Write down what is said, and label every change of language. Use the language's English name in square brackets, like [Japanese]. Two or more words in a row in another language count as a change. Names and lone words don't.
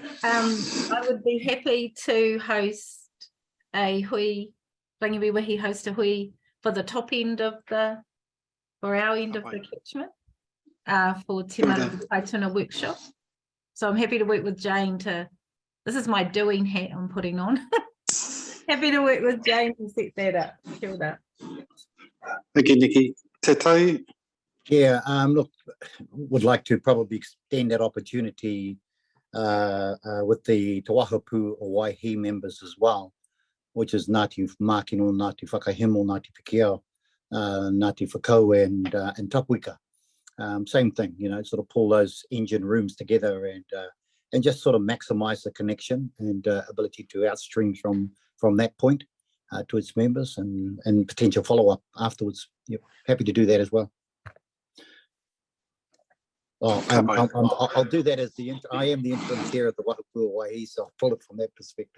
[English] I would be happy to host a hui, rangiwihi host a hui for the top end of for our end of the catchment, for Te Maru Kaituna workshop. So I'm happy to work with Jane this is my doing hat I'm putting on. Happy to work with Jane to set that up. [Māori] Kia ora. [English] Thank you, Nikki. Te tai. Yeah, look, would like to probably extend that opportunity with the Te Wahapu o Waihi members as well, which is Ngāti Mākino, Ngāti Whakahemo, Ngāti Pekeo, Ngāti Whakau and Tapuika. Same thing, sort of pull those engine rooms together and just sort of maximize the connection and ability to outstream from that point to its members and potential follow-up afterwards. Yep, happy to do that as well. Oh, I'll do that as I am the interim chair of the Wahapu o Waihi, so I'll pull it from that perspective.